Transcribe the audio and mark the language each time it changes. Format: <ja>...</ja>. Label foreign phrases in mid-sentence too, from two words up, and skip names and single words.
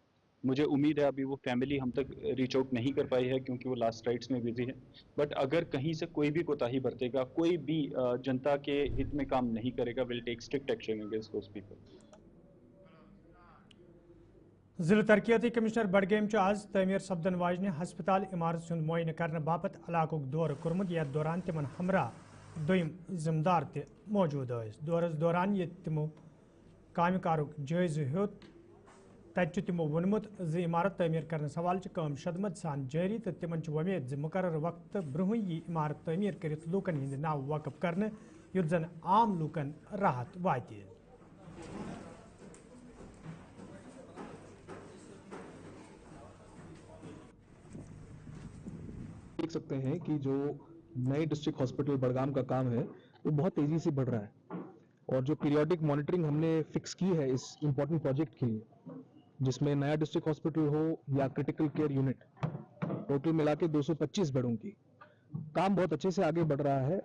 <hi>मुझे उम्मीद है अभी वो फैमिली हम तक</hi> <en>reach out</en> <hi>नहीं कर पाई है क्योंकि वो</hi> <en>last rites</en> <hi>में बिजी है। बट अगर कहीं से कोई भी कोताही बरतेगा, कोई भी जनता के हित में काम नहीं करेगा,</hi> <en>will take strict action against those people.</en> <ks>जिला तरक्याती कमिश्नर बडगेम आज तमीर सपदन वाजने हस्पताल इमारत हुंद मुआयन करने बापत इलाकुक दौर कोर्मुत यथ दौरान तिमन हमरा दोयम जिम्मेदार ते मौजूद दौरस दौरान ये तिमो काम कारुक जायज़ हेत तत तिमो वोनमुत ज इमारत तमीर करने सवाल काम शदमत सान जारी तो तिमन वमेद ज मुकर्रर वक्त ब्रोह यह इमारत तमीर कर लूकन हिंद नाव वकफ करने युत जन आम लूकन राहत वाति।</ks> <hi>देख सकते हैं कि जो नए</hi> <en>district hospital</en> <hi>बड़गाम का काम है वो बहुत तेजी से बढ़ रहा है और जो</hi> <en>periodic monitoring</en> <hi>हमने फिक्स की है इस</hi> <en>important project</en> <hi>के लिए, जिसमें नया</hi> <en>district hospital</en> <hi>हो या</hi> <en>critical care unit,</en> <hi>टोटल मिला के 225 बेडों की काम बहुत अच्छे से आगे बढ़ रहा है।</hi>